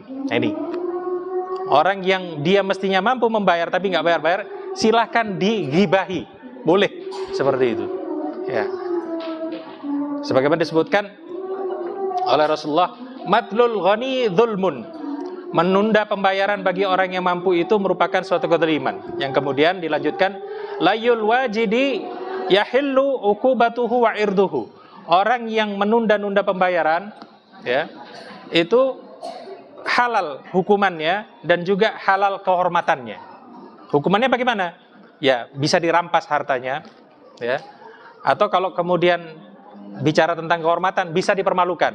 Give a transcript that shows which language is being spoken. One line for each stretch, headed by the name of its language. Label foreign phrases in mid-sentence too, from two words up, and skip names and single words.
Indonesian: Nah, ini orang yang dia mestinya mampu membayar tapi nggak bayar-bayar, silahkan digibahi, boleh seperti itu. Ya. Sebagaimana disebutkan oleh Rasulullah,
Arabic: مطل الغني ظلم.
Indonesian: Menunda pembayaran bagi orang yang mampu itu merupakan suatu kezaliman. Yang kemudian dilanjutkan,
Arabic: ليّ الواجد يحل عقوبته وعرضه.
Indonesian: Orang yang menunda-nunda pembayaran, ya, itu halal hukumannya dan juga halal kehormatannya. Hukumannya bagaimana? Ya, bisa dirampas hartanya, ya. Atau kalau kemudian bicara tentang kehormatan, bisa dipermalukan.